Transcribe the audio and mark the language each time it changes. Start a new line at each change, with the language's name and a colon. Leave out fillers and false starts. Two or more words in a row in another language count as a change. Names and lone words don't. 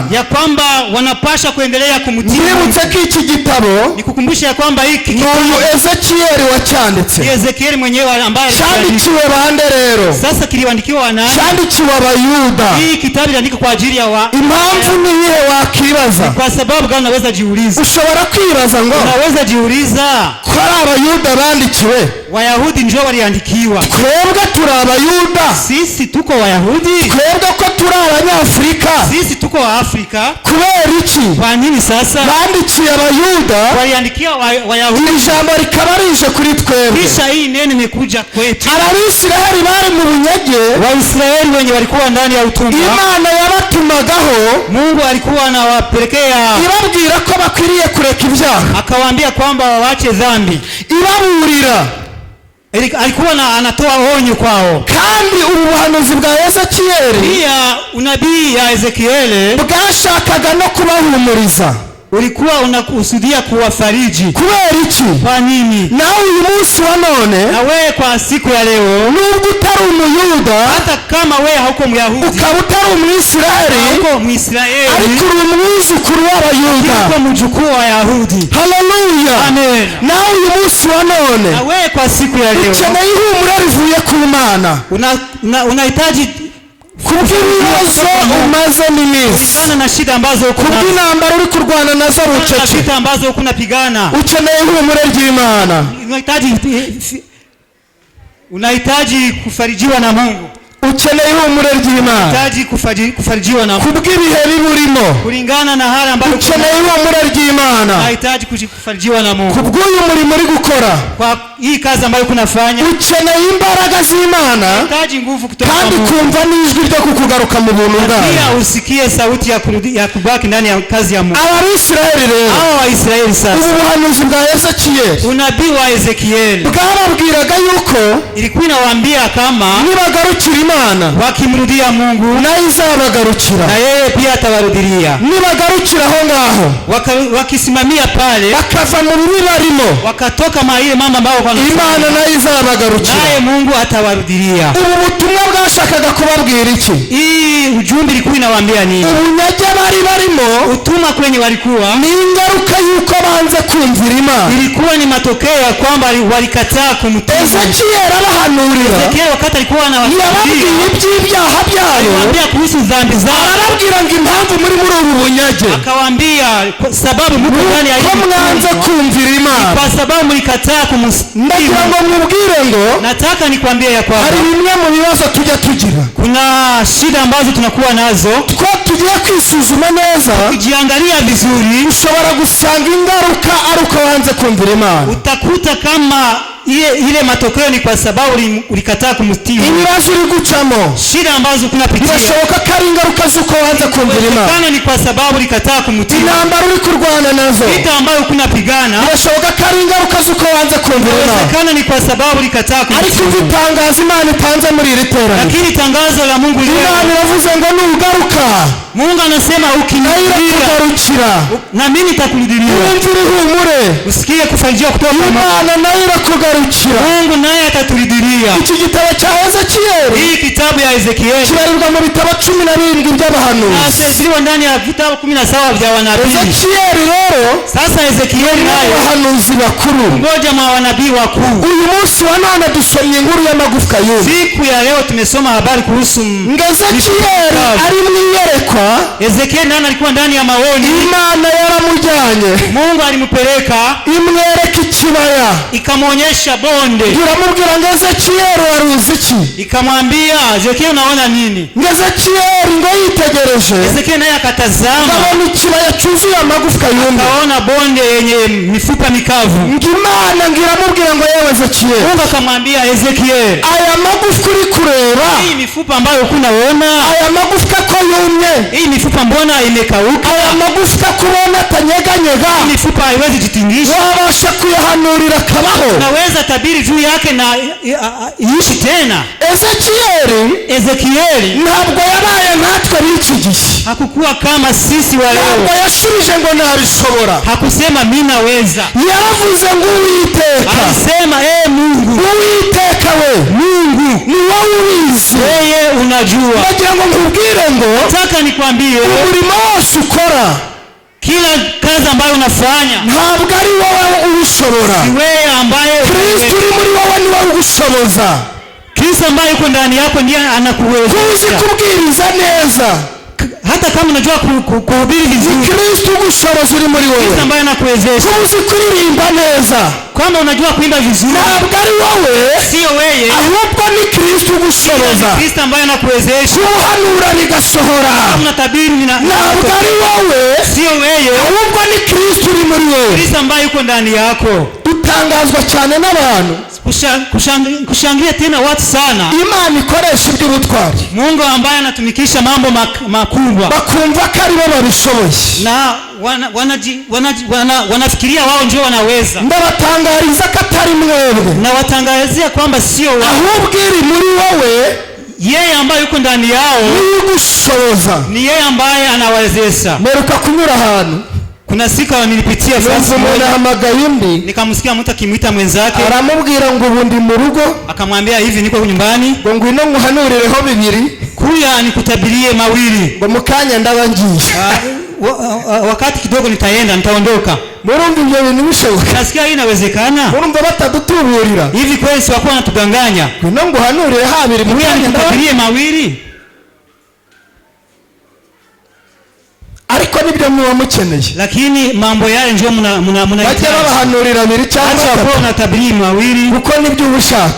Swahili: ya kwamba wanapasha kuendelea kumtii.
Kinyarwanda: nibutse ko iki gitabo
Swahili: Nikukumbusha ya kwamba hiki
Kinyarwanda: n'uyu Ezekiyeli wacyanditse.
Swahili: ni Ezekieli mwenyewe ambaye
Kinyarwanda: Cyandikiwe bande rero?
Swahili: sasa kiliandikiwa nani?
Kinyarwanda: Cyandikiwe Abayuda.
Swahili: Hii kitabu iliandikwa kwa ajili ya
Kinyarwanda: Impamvu ni iyihe wakibaza?
Swahili: kwa sababu gani unaweza jiuliza?
Kinyarwanda: Ushobora kwibaza ngo
Swahili: Unaweza jiuliza
Kinyarwanda: ko ari Abayuda bandikiwe,
Swahili: Wayahudi ndio waliandikiwa.
Kinyarwanda: twebwe turi Abayuda,
Swahili: Sisi tuko Wayahudi,
Kinyarwanda: twebwe ko turi Abanyafurika,
Swahili: sisi tuko wa Afrika.
Kinyarwanda: kubera iki
Swahili: Kwa nini sasa
Kinyarwanda: bandikiye Abayuda
Swahili: waliandikia Wayahudi
Kinyarwanda: iri jambo rikaba rije kuri twebwe?
Swahili: kisha hii neno imekuja kwetu?
Kinyarwanda: Abisiraheli bari mu bunyage,
Swahili: Waisraeli wenye walikuwa ndani ya utumwa,
Kinyarwanda: Imana yabatumagaho
Swahili: Mungu alikuwa anawapelekea,
Kinyarwanda: ibabwira ko bakwiriye kureka ibyaha,
Swahili: akawaambia kwamba wawache dhambi.
Kinyarwanda: ibaburira.
Swahili: Alikuwa anatoa onyo kwao.
Kinyarwanda: Kandi ubu buhanuzi bwa Ezekiyeli
Swahili: Pia unabii ya Ezekieli
Kinyarwanda: bwashakaga no kubahumuriza.
Swahili: ulikuwa unakusudia kuwafariji.
Kinyarwanda: Kubera iki?
Swahili: Kwa nini?
Kinyarwanda: Nawe uyu munsi wa none,
Swahili: Na wewe kwa siku ya leo,
Kinyarwanda: nubwo utari Umuyuda,
Swahili: hata kama wewe hauko Myahudi,
Kinyarwanda: ukaba utari Umwisiraheli,
Swahili: hauko Mwisraeli,
Kinyarwanda: ariko uri umwuzukuru w'Abayuda,
Swahili: uko mjukuu wa Wayahudi. haleluya. Amen.
Kinyarwanda: Nawe uyu munsi wa none
Swahili: Na wewe kwa siku ya leo
Kinyarwanda: ukeneye ihumure rivuye ku Mana
Swahili: unahitaji
Kinyarwanda: kubw'ibibazo umaze n'iminsi,
Swahili: sana na shida ambazo uko nazo,
Kinyarwanda: kubw'intambara uri kurwana nazo na bucece,
Swahili: vita ambazo uko unapigana.
Kinyarwanda: ukeneye ihumure ry'Imana,
Swahili: unahitaji kufarijiwa na Mungu,
Kinyarwanda: ukeneye ihumure ry'Imana
Swahili: unahitaji kufarijiwa na Mungu
Kinyarwanda: kubw'ibihe biburimo,
Swahili: kulingana na hali ambayo
Kinyarwanda: ukeneye ihumure ry'Imana
Swahili: unahitaji kufarijiwa na Mungu
Kinyarwanda: kubw'uyu murimo uri gukora,
Swahili: kwa hii kazi ambayo kunafanya.
Kinyarwanda: ukeneye imbaraga z'Imana
Swahili: Unahitaji nguvu kutoka kwa
Kinyarwanda: kandi
Swahili: Mungu,
Kinyarwanda: kumva n'ijwi ryo kukugaruka mu buntu bwayo.
Swahili: pia usikie sauti ya kubaki ndani ya kazi ya Mungu.
Kinyarwanda: Abisiraheli rero,
Swahili: Hao Waisraeli sasa,
Kinyarwanda: ubu buhanuzi bwa Ezekiyeli
Swahili: unabii wa Ezekieli
Kinyarwanda: bwababwiraga yuko
Swahili: ilikuwa inawaambia kama
Kinyarwanda: nibagarukira Imana
Swahili: wakimrudia Mungu
Kinyarwanda: nayo izabagarukira,
Swahili: na yeye pia atawarudilia.
Kinyarwanda: nibagarukira aho ngaho
Swahili: Wakisimamia pale,
Kinyarwanda: bakava mu bibi barimo,
Swahili: wakatoka ile mambo ambayo
Kinyarwanda: Imana nayo izabagarukira.
Swahili: naye Mungu atawarudilia.
Kinyarwanda: Ubu butumwa bwashakaga kubabwira iki?
Swahili: Hii ujumbe ilikuwa inawaambia nini?
Kinyarwanda: Ubunyage bari barimo
Swahili: Utuma kwenye walikuwa
Kinyarwanda: ni ingaruka yuko banze kumvira Imana.
Swahili: ilikuwa ni matokeo ya kwamba walikataa kumtii.
Kinyarwanda: Ezekiyeli abahanurira,
Swahili: Ezekieli wakati alikuwa
Kinyarwanda: yababwiye
Swahili: anawaambia
Kinyarwanda: iby'ibyaha byabo,
Swahili: kuhusu dhambi zao,
Kinyarwanda: arababwira ngo impamvu muri ubu bunyage
Swahili: akawaambia sababu mko ndani ya
Kinyarwanda: ko mwanze
Swahili: hii
Kinyarwanda: kumvira Imana.
Swahili: kwa sababu mlikataa kumsikia.
Kinyarwanda: Ndagira ngo mubwire ngo
Swahili: Nataka nikwambie ya kwamba
Kinyarwanda: hari bimwe mu bibazo tujya tugira,
Swahili: kuna shida ambazo tunakuwa nazo.
Kinyarwanda: two tugiye kwisuzuma neza,
Swahili: Ukijiangalia vizuri,
Kinyarwanda: ushobora gusanga ingaruka ari uko wanze kumvira Imana.
Swahili: utakuta kama ile matokeo ni kwa sababu ulikataa kumtii.
Kinyarwanda: Ibibazo uri gucamo
Swahili: Shida ambazo kunapitia
Kinyarwanda: birashoboka ko ari ingaruka z'uko wanze kumvira Imana.
Swahili: kana ni kwa sababu ulikataa kumtii.
Kinyarwanda: Intambara uri kurwana nazo
Swahili: Vita ambayo kunapigana
Kinyarwanda: birashoboka ko ari ingaruka z'uko wanze kumvira Imana.
Swahili: kana ni kwa sababu ulikataa
Kinyarwanda: Ariko
Swahili: kumtii.
Kinyarwanda: itangazo Imana itanze muri iri teraniro,
Swahili: Lakini tangazo la Mungu
Kinyarwanda: Imana
Swahili: leo,
Kinyarwanda: iravuze ngo nugaruka
Swahili: Mungu anasema
Kinyarwanda: nayo
Swahili: ukinirudia
Kinyarwanda: irakugarukira,
Swahili: na mimi nitakurudia.
Kinyarwanda: wumvire ihumure,
Swahili: Usikie kufarijiwa kutoka kwa Mungu.
Kinyarwanda: Imana nayo irakugarukira.
Swahili: Mungu naye ataturudia.
Kinyarwanda: Iki gitabo cya Ezekiyeli
Swahili: Hii kitabu ya Ezekieli
Kinyarwanda: kibarirwa mu bitabo 17 by'abahanuzi.
Swahili: nasema ndani ya vitabu 17 vya wanabii.
Kinyarwanda: Ezekiyeli rero
Swahili: Sasa Ezekieli naye
Kinyarwanda: abahanuzi bakuru.
Swahili: mmoja mwa wanabii wakuu.
Kinyarwanda: Uyu munsi wa none dusomye inkuru y'amagufwa y'ubu.
Swahili: Siku ya leo tumesoma habari kuhusu
Kinyarwanda: Ezekiyeli ari mu iyerekwa,
Swahili: Ezekieli, nani alikuwa ndani ya maoni.
Kinyarwanda: Imana yaramujyanye
Swahili: Mungu alimpeleka
Kinyarwanda: imwereka ikibaya,
Swahili: ikamwonyesha bonde,
Kinyarwanda: iramubwira ngo Ezekiyeli waruzi iki?
Swahili: ikamwambia Ezekieli, unaona nini?
Kinyarwanda: Ngo Ezekiyeli ngo yitegereje
Swahili: Ezekieli naye akatazama,
Kinyarwanda: abona ikibaya cyuzuye amagufwa y'ubu,
Swahili: akaona bonde yenye mifupa mikavu.
Kinyarwanda: ngo Imana ngo iramubwira ngo yewe Ezekiyeli,
Swahili: Mungu akamwambia Ezekieli,
Kinyarwanda: aya magufwa uri kureba,
Swahili: hii mifupa ambayo kunaona,
Kinyarwanda: aya magufwa ko yumye,
Swahili: hii mifupa mbona imekauka?
Kinyarwanda: aya magufwa kubona atanyeganyega,
Swahili: Hii mifupa haiwezi jitingisha.
Kinyarwanda: wabasha kuyahanurira akabaho?
Swahili: Naweza tabiri juu yake na iishi tena. Ezekieli
Kinyarwanda: ntabwo yabaye nkatwe b'iki gihe,
Swahili: hakukuwa kama sisi wa
Kinyarwanda: ntabwo
Swahili: leo.
Kinyarwanda: yashubije ngo nabishobora,
Swahili: Hakusema mimi naweza,
Kinyarwanda: yaravuze ngo Uwiteka,
Swahili: alisema Mungu.
Kinyarwanda: Uwiteka we,
Swahili: Mungu
Kinyarwanda: ni wowe ubizi,
Swahili: yeye unajua.
Kinyarwanda: nagira ngo nkubwire ngo
Swahili: Nataka nikwambie,
Kinyarwanda: umurimo wose ukora,
Swahili: kila kazi ambayo unafanya
Kinyarwanda: ntabwo ari wowe ubishobora,
Swahili: si wewe ambaye
Kinyarwanda: Kristo uri muri wowe ni wowe ugushoboza.
Swahili: Kristo ambaye yuko ndani yako ndiye
Kinyarwanda: Kuzi
Swahili: anakuwezesha.
Kinyarwanda: kubwiriza neza,
Swahili: Hata kama unajua kuhubiri ni vizuri,
Kinyarwanda: Kristo ugushoboza uri muri Kristo wowe.
Swahili: ambaye anakuwezesha.
Kinyarwanda: Kuzi kuririmba neza,
Swahili: Kama unajua kuimba vizuri,
Kinyarwanda: ntabwo ari wowe,
Swahili: sio wewe,
Kinyarwanda: ahubwo ni Kristo ugushoboza.
Swahili: Kristo ambaye anakuwezesha.
Kinyarwanda: Kuhanura bigasohora,
Swahili: Kama unatabiri
Kinyarwanda: ntabwo ari wowe,
Swahili: sio wewe,
Kinyarwanda: ahubwo ni Kristo uri muri wowe.
Swahili: Kristo ambaye yuko ndani yako.
Kinyarwanda: Dutangazwa cyane n'abantu
Swahili: Kushangilia tena watu sana,
Kinyarwanda: Imana ikoresha iby'ubutwari,
Swahili: Mungu ambaye anatumikisha mambo makubwa,
Kinyarwanda: bakumva ko ari bo babishoboye,
Swahili: na wanafikiria wao ndio wanaweza,
Kinyarwanda: ndabatangariza ko atari mwebwe,
Swahili: na watangazia kwamba sio wao,
Kinyarwanda: ahubwo iri muri wowe,
Swahili: yeye ambaye yuko ndani yao
Kinyarwanda: ni ugushoboza.
Swahili: ni yeye ambaye anawezesha.
Kinyarwanda: Meruka kunyura ahantu,
Swahili: Kuna siku nilipitia fasi
Kinyarwanda: umuntu
Swahili: moja,
Kinyarwanda: ahamagaye undi,
Swahili: nikamsikia mtu akimwita mwenzake,
Kinyarwanda: aramubwira ngo ubu ndi mu rugo,
Swahili: akamwambia hivi, niko nyumbani,
Kinyarwanda: ngo ngwino nguhanurireho bibiri,
Swahili: kuya nikutabirie mawili,
Kinyarwanda: ngo mu kanya ndaba ngiye.
Swahili: wakati kidogo nitaondoka.
Kinyarwanda: Murumva ibyo bintu bishoboka?
Swahili: Nasikia hii inawezekana
Kinyarwanda: Murumva batadutuburira
Swahili: hivi? Kweli si wakuwa wanatuganganya?
Kinyarwanda: ngwino nguhanurire habiri mu
Swahili: Kuya
Kinyarwanda: kanya ndaba.
Swahili: nikutabirie mawili,
Kinyarwanda: Ariko nibyo muba mukeneye,
Swahili: lakini mambo yale ndio
Kinyarwanda: bajya
Swahili: mnahitaji.
Kinyarwanda: babahanurira abiri cyangwa
Swahili: Acha wakuwa
Kinyarwanda: batatu,
Swahili: unatabirie mawili,
Kinyarwanda: kuko nibyo uba ushaka.